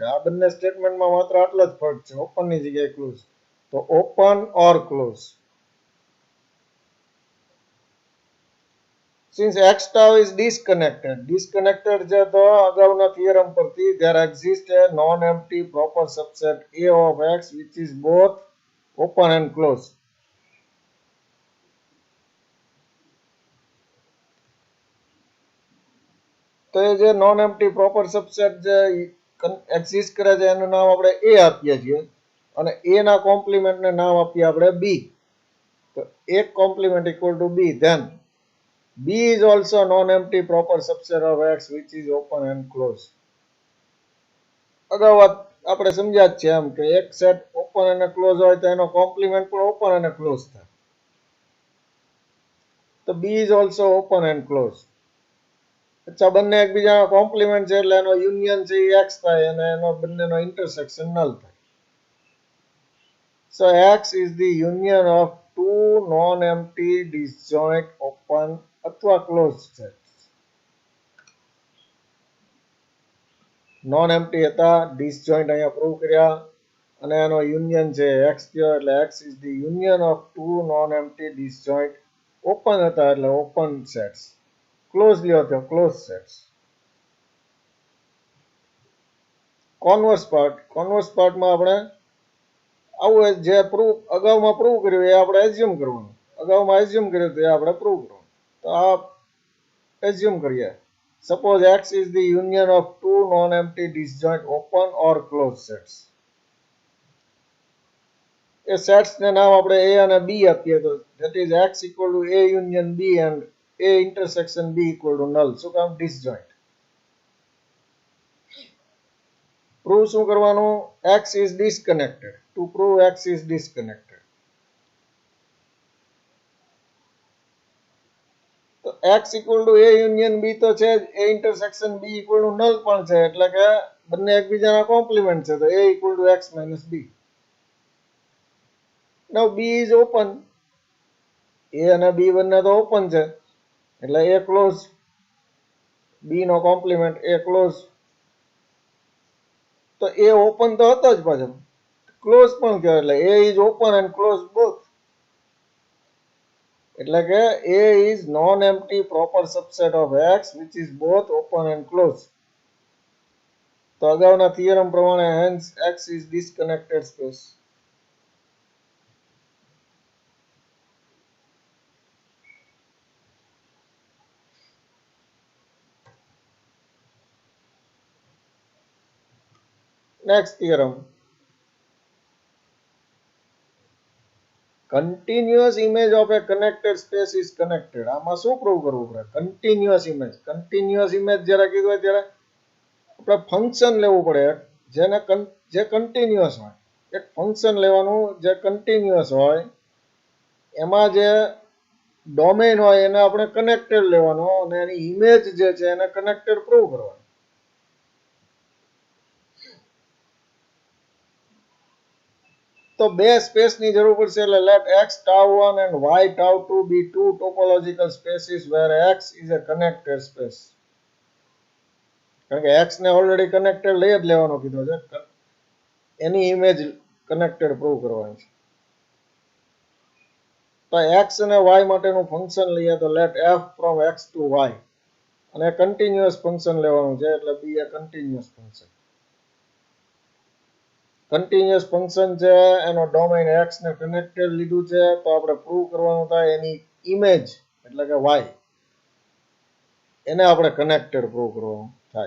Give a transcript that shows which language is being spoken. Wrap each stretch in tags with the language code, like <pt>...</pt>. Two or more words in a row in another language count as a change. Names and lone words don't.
<gu>આ બંને સ્ટેટમેન્ટમાં માત્ર આટલો જ ફરક છે, ઓપન ની જગ્યાએ ક્લોઝ.</gu> <en>તો open or close. Since X tau is disconnected</en> <gu>છે તો અગાઉના થિયરમ પરથી</gu> <en>there exists a non-empty proper subset A of X which is both open and closed.</en> <gu>તો એ જે</gu> <en>non empty proper subset</en> <gu>જે એક્ઝિસ્ટ કરે છે એનું નામ આપણે A આપીએ છીએ અને A ના કોમ્પ્લિમેન્ટને નામ આપીએ આપણે B.</gu> <en>તો A complement equal to B. Then B is also non-empty proper subset of X which is open and closed.</en> <gu>અગાઉ આપણે સમજ્યા જ છે એમ કે એક સેટ ઓપન અને ક્લોઝ હોય તો એનો કોમ્પ્લિમેન્ટ પણ ઓપન અને ક્લોઝ થાય.</gu> <en>તો B is also open and closed.</en> <gu>અચ્છા, બંને એકબીજાના કોમ્પ્લિમેન્ટ છે એટલે એનો યુનિયન છે એ X થાય અને એનો બંનેનો</gu> <en>intersection null</en> <gu>થાય.</gu> <en>So X is the union of two non-empty disjoint open અથવા close sets. non empty</en> <gu>હતા, ડિસજોઇન્ટ અહીંયા પ્રૂવ કર્યા અને એનો યુનિયન છે X થયો એટલે</gu> <en>X is the union of two non-empty disjoint</en> <gu>ઓપન હતા એટલે</gu> <en>open sets.</en> <gu>ક્લોઝ લ્યો તો</gu> <en>close sets.</en> <gu>કોન્વર્સ પાર્ટમાં આપણે આવું જે પ્રૂવ અગાઉમાં પ્રૂવ કર્યું એ આપણે એઝ્યુમ કરવાનું. અગાઉમાં એઝ્યુમ કર્યું તો એ આપણે પ્રૂવ કરવાનું. તો આ એઝ્યુમ કરીએ.</gu> <en>સપોઝ X is the union of two non-empty disjoint open or closed sets.</en> <gu>એ સેટ્સને નામ આપણે A અને B આપીએ તો</gu> <en>that is X equal to A union B and A intersection B equal to null.</en> <gu>શું કામ? disjoint. પ્રૂવ શું કરવાનું?</gu> <en>X is disconnected. To prove X is disconnected. તો X equal to A union B</en> <gu>તો છે જ,</gu> <en>A intersection B equal to null</en> <gu>પણ છે એટલે કે બંને એકબીજાના કોમ્પ્લિમેન્ટ છે તો</gu> <en>A equal to X minus B. Now B is open.</en> <gu>A અને B બંને તો ઓપન છે એટલે A ક્લોઝ, B નો કોમ્પ્લિમેન્ટ A ક્લોઝ. તો A ઓપન તો હતો જ પાછો, ક્લોઝ પણ કહેવાય એટલે A</gu> <en>is open and close both.</en> <gu>એટલે કે</gu> <en>A is non-empty proper subset of X which is both open and closed.</en> <gu>તો અગાઉના થિયરમ પ્રમાણે</gu> <en>hence X is disconnected space. Next theorem. Continuous image of a connected space is connected.</en> <gu>આમાં શું પ્રૂવ કરવું પડે?</gu> <en>continuous image. continuous image</en> <gu>જ્યારે કીધું હોય ત્યારે આપણે ફંક્શન લેવું પડે જે કન્ટિન્યુઅસ હોય. એક ફંક્શન લેવાનું જે કન્ટિન્યુઅસ હોય, એમાં જે ડોમેન હોય એને આપણે કનેક્ટેડ લેવાનો અને એની ઇમેજ જે છે એને કનેક્ટેડ પ્રૂવ કરવાનું. તો બે સ્પેસની જરૂર પડશે એટલે</gu> <en>લેટ x tau1 and y tau2 be two topological spaces where x is a connected space.</en> <gu>કારણ કે x ને ઓલરેડી કનેક્ટેડ લઈ જ લેવાનો કીધો છે, એની ઇમેજ કનેક્ટેડ પ્રૂવ કરવાની છે. તો x અને y માટેનું ફંક્શન લઈએ તો</gu> <en>let f from x to y</en> <gu>અને</gu> <en>continuous function</en> <gu>લેવાનું છે એટલે</gu> <en>be a continuous function. continuous function</en> <gu>છે એનો ડોમેન x ને કનેક્ટેડ લીધું છે તો આપણે પ્રૂવ કરવાનું થાય એની ઇમેજ એટલે કે y એને આપણે કનેક્ટેડ પ્રૂવ કરવાનું થાય.</gu>